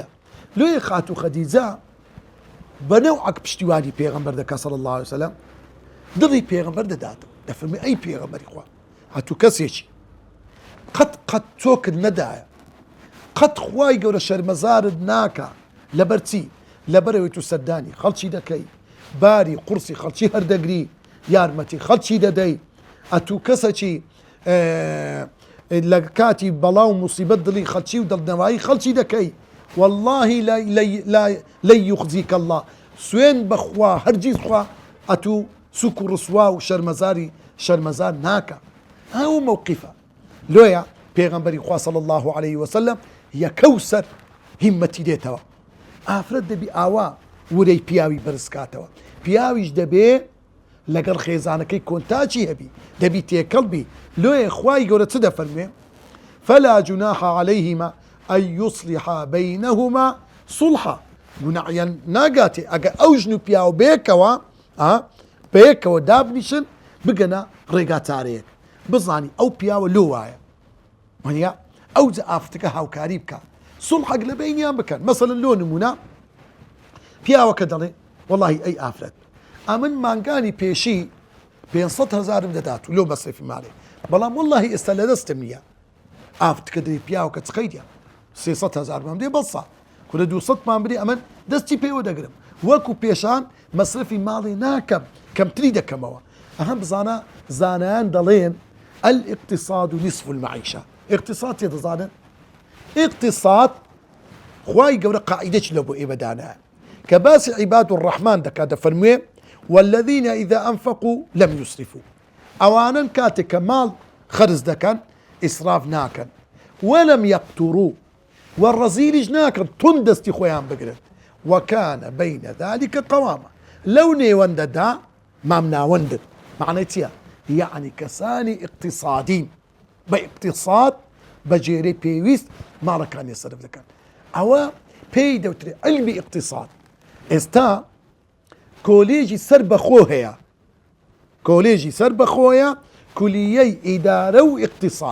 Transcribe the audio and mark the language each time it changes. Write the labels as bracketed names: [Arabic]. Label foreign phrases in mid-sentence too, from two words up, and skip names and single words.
[Central Kurdish] لۆیە خاتو خەدیجە بەنەوعەک پشتیوانی پێغەمبەر دەکا [Arabic] صلی الله عليه وسلم، [Central Kurdish] دڵی پێغەمبەر دەداتەوە، دەفەرمێ ئەی پێغەمبەری خوا هاتوو کەسێکی قەت تۆکت نەدایە، قەت خوای گەورە شەرمەزارت ناکە، لەبەر چی؟ لەبەرەوەی تو سەردانی خەڵکی دەکەی، باری قورسی خەڵکی هەردەگری، یارمەتی خەڵکی دەدەی، ئەتوو کەسێکی لە کاتی بەڵاو موسیبەت دڵی خەڵکی و دڵنەوایی خەڵکی دەکەی، [Arabic] والله لا يخزيك الله، [Central Kurdish] سوێن بەخوا هەرگیز خوا ئەتوو سوک و ڕسوا و شەرمەزار ناکە. ئەو مووقیفە. لۆیە پێغەمبەری خوا [Arabic] صلی الله عليه وسلم [Central Kurdish] یەکەوسەر هیمەتی دێتەوە، ئافرەت دەبی ئاوا ورەی پیاوی بەرزکاتەوە، پیاویش دەبێ لەگەڵ خێزانەکەی کۆنتاچی هەبی، دەبی تێکەڵبی. لۆیە خوای گەورە چ دەفەرمێ؟ [Arabic] فلا جناح عليهما أن يصلحا بينهما صلحا، [Central Kurdish] گوناحیان ناگاتێ ئەگە ئەو ژن و پیاو بەیەکەوە دابنیشن بگەنە ڕێگا چارەیەک، بزانی ئەو پیاوە لۆ وایە، وانیا ئەو جە ئافرەتەکە هاوکاری بکە، سڵحەک لە بەینیان بکەن. مەسەڵەن لۆ نمونە پیاوەکە دەڵێ وەڵاهی ئەی ئافرەت ئەمن مانگانی پێشی 500,000 دەدات و لۆ مەسرفی ماڵێ، بەڵام وەڵاهی ئێستا لە دەستم نییە. ئافرەتەکە دەی پیاوەکە چقەیدە 300,000 مام دێ بەڵسا کورە 200 مان بدێ، ئەمن دەستی پێوە دەگرم، وەکو پێشان مەسرفی ماڵی ناکەم، کەمتری دەکەمەوە. ئەهەم بزانە زانایان دەڵێن [Arabic] الاقتصاد نصف المعيشة. [Central Kurdish] اقتصاد تێ دەزانن؟ اقتصاد خوای گەورە قاعیدەی لە بۆ ئێمە دانایە کە باسی [Arabic] عیباد الرحمن [Central Kurdish] دەکات، دەفەرموێ [Arabic] والذين إذا أنفقوا لم يسرفوا، [Central Kurdish] ئەوانن کاتێک کە ماڵ خەرز دەکەن ئیسراف ناکەن، [Arabic] ولم يقتروا [Central Kurdish] والرەزیلیش ناکەن تون دەستی خۆیان بگرن، [Arabic] وكان بين ذلك قواما، [Central Kurdish] لەو نێوەندەدا مام ناوەندن. معنی چییە؟ یعنی کەسانی اقتصادین بە اقتصاد بەجێرەی پێویست ماڵەکانی سەرف دەکەن، ئەوە پێی دەوترێت علمی اقتصاد. ئێستا کۆلێژی سەر بەخۆ هەیە، کۆلێژی سەر بەخۆیە، کولیەی ئیدارە و اقتصاد.